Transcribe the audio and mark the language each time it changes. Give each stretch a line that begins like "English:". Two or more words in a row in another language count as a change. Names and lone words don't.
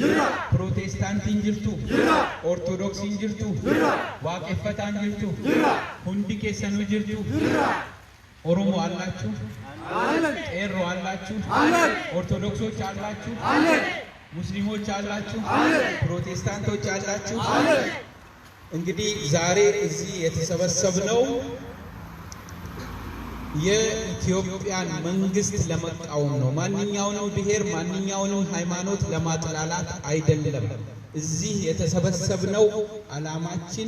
Oromo: Protestant jirtu, Orthodox jirtu, waaqeffataan jirtu, hundi keessanuu jirtu, Oromoo allaachuu, qeerroo allaachuu, Orthodoxoች allaachuu,
Amharic: ሙስሊሞች አላችሁ፣ ፕሮቴስታንቶች አላችሁ። እንግዲህ ዛሬ እዚህ የተሰበሰብነው የኢትዮጵያን መንግስት ለመቃወም ነው። ማንኛውንም ብሔር ማንኛውንም ሃይማኖት ለማጥላላት አይደለም። እዚህ የተሰበሰብነው ዓላማችን